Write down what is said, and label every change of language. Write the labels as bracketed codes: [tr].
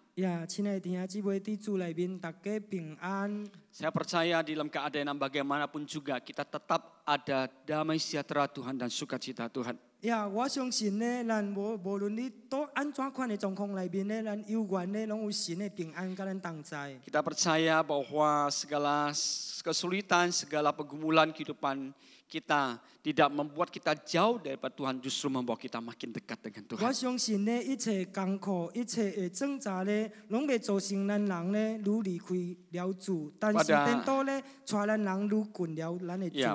[nan] 呀，亲爱的弟兄姊妹，伫主内面大家平安。 [id] Saya percaya di dalam keadaan bagaimanapun juga kita tetap ada damai sejahtera Tuhan dan sukacita Tuhan. [nan] 呀，我相信呢，咱无论你到安怎款的状况内面呢，咱有缘呢，拢有神的平安甲咱同在。 [id] Kita percaya bahwa segala kesulitan, segala pergumulan kehidupan kita tidak membuat kita jauh daripada Tuhan, justru membawa kita makin dekat dengan [nan] 我 [id] Tuhan. [nan] 相信呢，一切艰苦、一切的挣扎呢，拢袂造成咱人呢愈离开了主，但是颠倒呢，带咱人愈近了咱的主。